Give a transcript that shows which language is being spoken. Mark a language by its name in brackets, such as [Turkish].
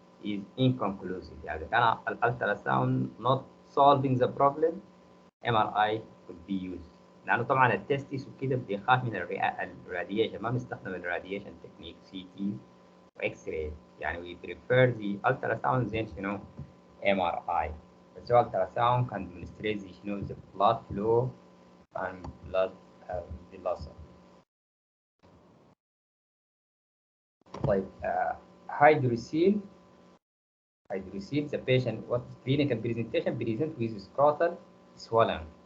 [English] is inconclusive. [Arabic] يعني إذا كان [English] الالتراساوند not solving the problem MRI could be used. [Arabic] لأنه طبعا التستس وكده بيخاف من الراديشن، ما بنستخدم الراديشن تكنيك سي تي واكس راي، يعني [English] we prefer the ultrasound [Arabic] زين شنو MRI. بس هو [English] ultrasound can demonstrate the شنو the blood flow and blood velocity. طيب hydrocele the patient what clinical presentation present with scrotal swelling.